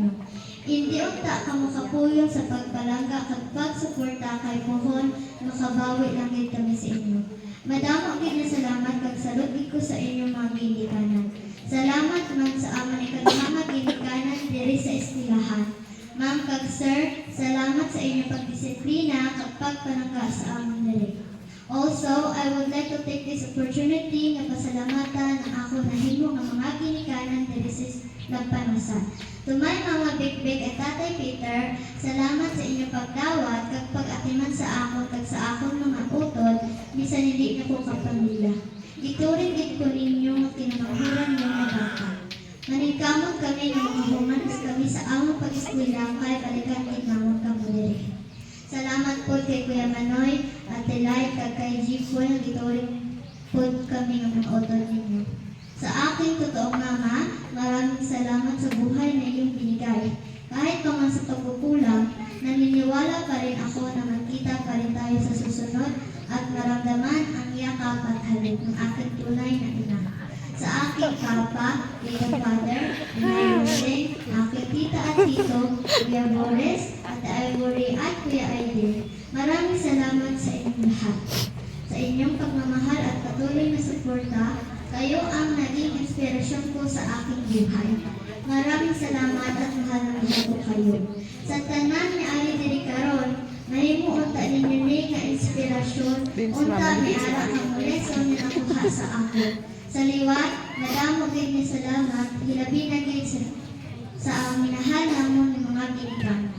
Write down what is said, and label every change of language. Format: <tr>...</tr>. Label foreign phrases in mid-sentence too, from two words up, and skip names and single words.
<hil>Hindi unta ka makapuyon sa pagpalangga kag pagsuporta kay pohon makabawi lang gid kami sa inyo. Madamo gid na salamat kag salud gid ko sa inyong mga ginikanan. Salamat man sa amon ikaduhang ginikanan diri sa eskwelahan. Ma'am kag sir, salamat sa inyong pagdisiplina kag pagpalangga sa amon diri.</hil> <en>Also, I would like to take this opportunity</en> <hil>nga pasalamatan ang ako nahimo nga mga ginikanan diri sa Lampanusan.</hil> <en>To my</en> <hil>mga big-big at Tatay Peter, salamat sa inyong pagdawat kag pag-atiman sa akon kag sa akon mga utod bisan hindi na ko kapamilya. Ituring gid ko ninyo nga kinamanghuran niyo nga bata. Maningkamot kami nga mahumanos kami sa among pag-eskwela kay balikan gid namon kamo diri. Salamat po kay Kuya Manoy at Delay kag kay Jipoy nga gituring po kami nga mga utod ninyo.</hil> <tl>Sa aking totoong mama, maraming salamat sa buhay na iyong binigay. Kahit pa man sa pagkukulang, naniniwala pa rin ako na magkita pa rin tayo sa susunod at maramdaman ang yakap at halip ng aking tunay na ina. Sa aking papa, Kuya Father, Nanay Roseng, aking tita at tito, Kuya Boris, at Ivory at Kuya Aiden. Maraming salamat sa inyong lahat. Sa inyong pagmamahal at patuloy na suporta, Kayo ang naging inspirasyon ko sa aking buhay. Maraming salamat at mahal na mahal ko kayo.</tl> <hil>Sa tanan ni Ali diri karon, mahimo unta ninyo nga inspirasyon, unta may ara kang lesson nga nakuha sa ako. Sa liwat, madamo gid ni salamat, hilabi na gid sa minahal namon ng mga ginikanan.</hil>